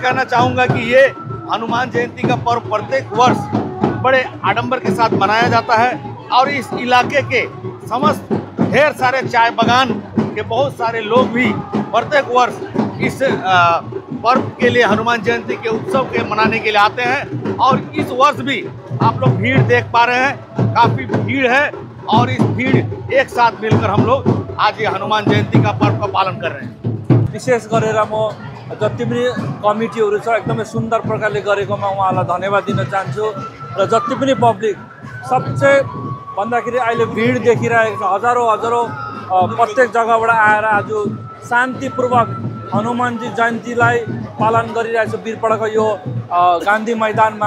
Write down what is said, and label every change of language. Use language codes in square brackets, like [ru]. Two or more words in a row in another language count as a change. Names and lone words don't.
[hi] कहना चाहूँगा कि ये हनुमान जयंती का पर्व प्रत्येक वर्ष बड़े आडंबर के साथ मनाया जाता है और इस इलाके के समस्त ढेर सारे चाय बागान के बहुत सारे लोग भी प्रत्येक वर्ष इस पर्व के लिए हनुमान जयंती के उत्सव के मनाने के लिए आते हैं और इस वर्ष भी आप लोग भीड़ देख पा रहे हैं, काफ़ी भीड़ है और इस भीड़ एक साथ मिलकर हम लोग आज ये हनुमान जयंती का पर्व का पालन कर रहे हैं। [ne] विशेष गरेर म जति पनि कमिटीहरू छ एकदमै सुन्दर प्रकारले गरेकोमा उहाँलाई धन्यवाद दिन चाहन्छु र जति पनि पब्लिक सबसे भन्दाखेरि अहिले भिड देखिरहेको छ। हजारौँ प्रत्येक जग्गाबाट आएर आज शान्तिपूर्वक हनुमानजी जयन्तीलाई पालन गरिरहेको छ बीरपाडाको यो गान्धी मैदानमा।